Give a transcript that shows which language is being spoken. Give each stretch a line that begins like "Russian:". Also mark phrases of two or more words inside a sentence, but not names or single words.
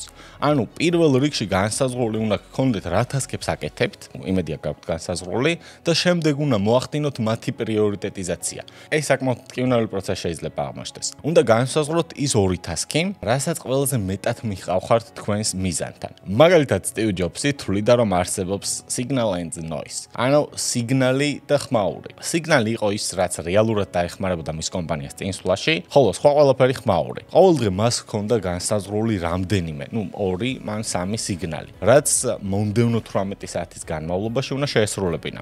Georgian: ანუ პირველ რიგში განსაზღვრული უნდა გქონდეთ რა ტასკებს აკეთებთ, იმედია გაქვთ განსაზღვრული და შემდეგ უნდა მოახდინოთ მათი პრიორიტეტიზაცია. ეს საკმაოდ მტკივნეული პროცესი შეიძლება აღმოჩნდეს. უნდა განსაზღვროთ ის 2 ტასკი, რასაც ყველაზე მეტად მიხავხართ თქვენს მიზანთან. მაგალითად, სტივ ჯობსი თვლიდა, რომ არსებობს
English: signal and noise,
Georgian: ანუ სიგნალი და ხმაური. სიგნალი იყო ის, რაც რეალურად დაეხმარებოდა მის კომპანიას წინსვლაში, ხოლო სხვა ყველაფერი ხმაური. ყოველდღე მას ჰქონდა განსაზღვრული რამდენიმე, 2, მან 3 სიგნალი, რაც მომდევნო 18 საათის განმავლობაში უნდა შეესრულებინა.